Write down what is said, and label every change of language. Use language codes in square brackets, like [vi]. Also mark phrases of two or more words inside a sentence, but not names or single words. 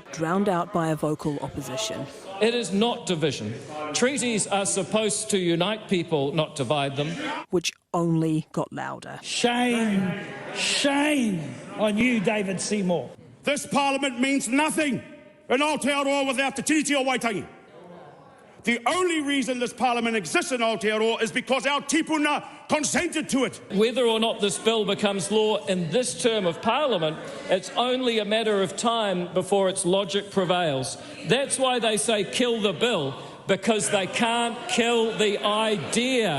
[en] Drowned out by a vocal opposition. It is not division. Treaties are supposed to unite people, not divide them. Which only got louder. Shame, shame on you, David Seymour. This Parliament means nothing in Aotearoa without the tiriti o Waitangi. The only reason this Parliament exists in Aotearoa is because our tipuna consented to it. Whether or not this bill becomes law in this term of Parliament, it's only a matter of time before its logic prevails. That's why they say kill the bill, because they can't kill the idea.